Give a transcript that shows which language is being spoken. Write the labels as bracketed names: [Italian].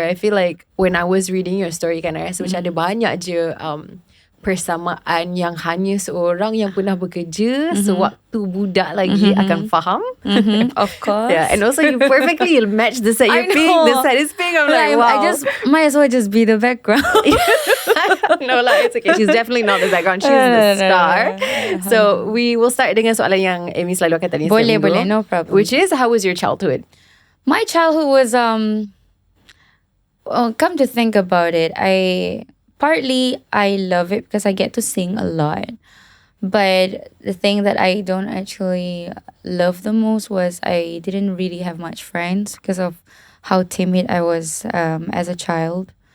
[English] I feel like when I was reading your story [Malay] kan, I rasa macam ada banyak je persamaan yang hanya seorang yang pernah bekerja sewaktu budak lagi akan faham. [English] Of course. Yeah, and also you perfectly match the set you're pink, the set is pink. I'm like, wow. I just might as well just be the background. No lah, it's okay. She's definitely not the background. She's the star. So we will start [Malay] dengan soalan yang Amy selalu akan tanya. [English] Boleh, no problem. Which is, how was your childhood? My childhood was come to think about it, Partly, I love it because I get to sing a lot. But the thing that I don't actually love the most was I didn't really have much friends because of how timid I was as a child.